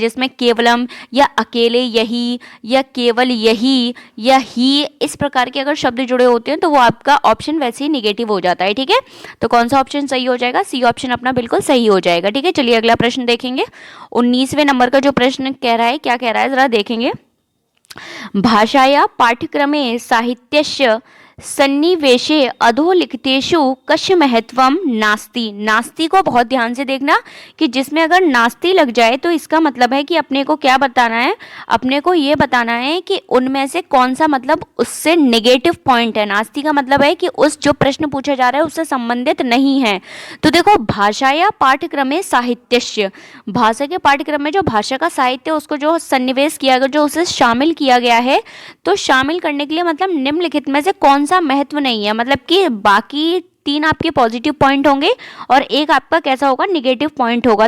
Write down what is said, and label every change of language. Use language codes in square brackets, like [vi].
[hi] जिसमें केवलम या अकेले यही या केवल यही या ही, इस प्रकार के अगर शब्द जुड़े होते हैं तो वो आपका ऑप्शन वैसे ही निगेटिव हो जाता है, ठीक है। तो कौन सा ऑप्शन सही हो जाएगा, सी ऑप्शन अपना बिल्कुल सही हो जाएगा, ठीक है। चलिए अगला प्रश्न देखेंगे। 19वें नंबर का जो प्रश्न कह रहा है, क्या कह रहा है जरा देखेंगे। [sa] भाषाया पाठ्यक्रमे साहित्यस्य सन्निवेशे अधोलिखितेषु कस्य महत्वम नास्ति। [hi] नास्ति को बहुत ध्यान से देखना कि जिसमें अगर नास्ति लग जाए तो इसका मतलब है कि अपने को क्या बताना है, अपने को ये बताना है कि उनमें से कौन सा मतलब उससे नेगेटिव पॉइंट है। नास्ति का मतलब है कि उस जो प्रश्न पूछा जा रहा है उससे संबंधित नहीं है। तो देखो, [sa] भाषा या पाठ्यक्रमे साहित्यस्य, [hi] भाषा के पाठ्यक्रम में जो भाषा का साहित्य उसको जो सन्निवेश किया गया, जो उसे शामिल किया गया है, तो शामिल करने के लिए मतलब निम्नलिखित में से कौन सा महत्व नहीं है, मतलब कि बाकी 3 आपके पॉजिटिव पॉइंट होंगे और एक आपका कैसा होगा, निगेटिव पॉइंट होगा।